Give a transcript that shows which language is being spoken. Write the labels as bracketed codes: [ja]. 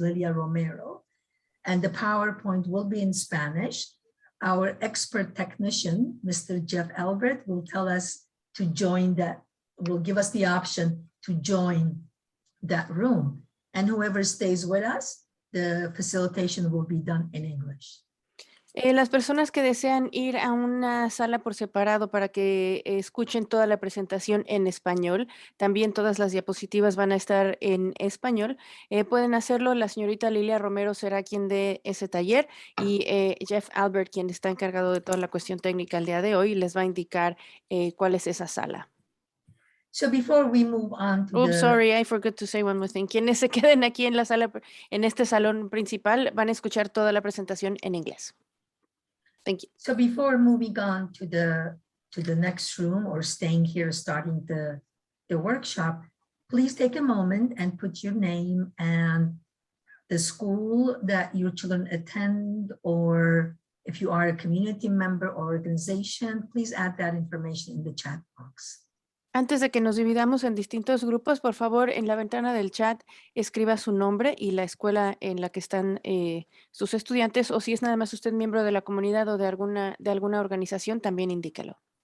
[en] Lillia Romero, and the PowerPoint will be in Spanish. Our expert technician, Mr. Jeff Albert, will tell us to join that, will give us the option to join that room. And whoever stays with us, the facilitation will be done in English. [es] Las personas que desean ir a una sala por separado para que escuchen toda la presentación en español, también todas las diapositivas van a estar en español, pueden hacerlo. La señorita Lillia Romero será quien dé ese taller y Jeff Albert, quien está encargado de toda la cuestión técnica el día de hoy, les va a indicar cuál es esa sala. [en] So before we move on to Sorry, I forgot to say one more thing. [es] Quienes se queden aquí en la sala, en este salón principal, van a escuchar toda la presentación en inglés. [en] Thank you. So before moving on to the next room or staying here starting the workshop, please take a moment and put your name and the school that your children attend, or if you are a community member or organization, please add that information in the chat box. [es] Antes de que nos dividamos en distintos grupos, por favor, en la ventana del chat escriba su nombre y la escuela en la que están sus estudiantes, o si es nada más usted miembro de la comunidad o de alguna organización, también indíquelo.